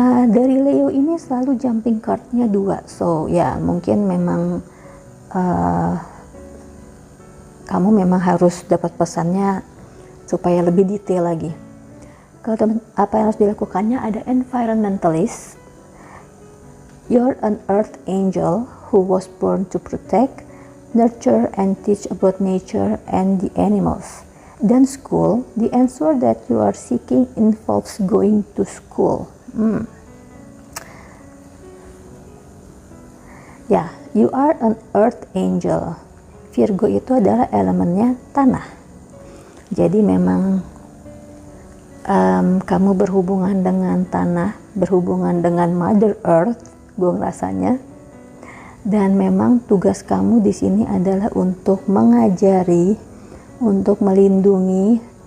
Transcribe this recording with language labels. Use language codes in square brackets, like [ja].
[id] Dari Leo ini selalu jumping cardnya 2, so ya mungkin memang kamu memang harus dapat pesannya supaya lebih detail lagi. Kalau apa yang harus dilakukannya, ada environmentalist. [en] You're an earth angel who was born to protect, nurture, and teach about nature and the animals. Dan school, the answer that you are seeking involves going to school. Ya, you are an earth angel. [id] Virgo itu adalah elemennya tanah. Jadi memang kamu berhubungan dengan tanah, berhubungan dengan Mother Earth, gue ngerasanya. Dan memang tugas kamu di sini adalah untuk mengajari, untuk melindungi